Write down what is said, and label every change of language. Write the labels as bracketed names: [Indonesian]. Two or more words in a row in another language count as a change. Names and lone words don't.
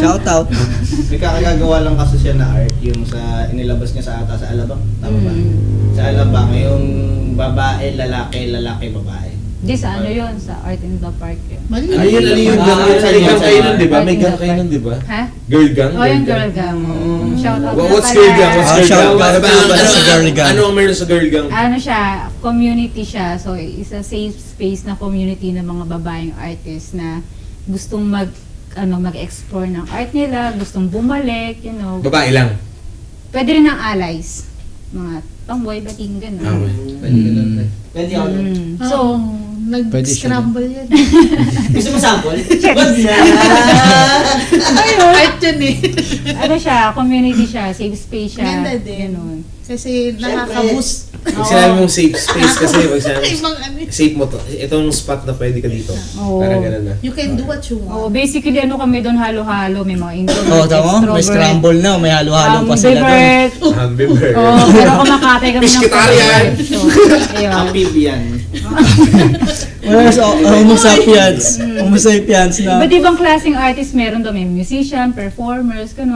[Filipino] Shoutout. May kakagawa lang kasi siya na art yung sa inilabas niya sa ata sa Alabang. Tama ba? Sa Alabang, yung babae, lalaki, babae. Di sa ano yun? Sa Art in the Park yun. Mali. Ayun, yung gang kayo nun, di ba? May gang kayo nun, di ba? Ha? [English] Girl gang? [Filipino] Oh, yung [English] girl gang. Shout out [Filipino] na [English] What's [Filipino] pala. [English] girl gang? What's girl shout gang? [Filipino] out pala sa [English] girl gang. [Filipino] Ano ang meron sa [English] girl gang? [Filipino] Ano siya, community siya. So, isa [English] safe space [Filipino] na community ng mga babaeng artists na gustong mag-explore ng art nila, gustong bumalik, Babae lang. Pwede rin ng allies. Mga tomboy, bating, gano'n. Okay. Pwede ka lang. Pwede ako. So, Nag-scramble yan. Gusto mo sample? Wag na. Art yun eh. ano siya, community siya, [English] safe space [Filipino] siya. Ganda din. Ganun. Kasi nakaka-boost. Pag sinabi mong [English] safe space [Filipino] kasi, pag sinabi Ibang ano eh. safe mo to, itong spot na pwede ka dito. Oo. Parang ganun na. [English] You can do what you want. [Filipino] Basically, ano kami doon, halo-halo. May mga introvert, Oh, tama? May scramble na. May halo-halo pa sila doon. ambivert. Ambiver. Pero kumakatay kami ng Pescatarian. So, ayun. Amphibian. Homo sapiens. Homo sapiens na. Iba't ibang klaseng artist meron doon. May musician, performers, ganun.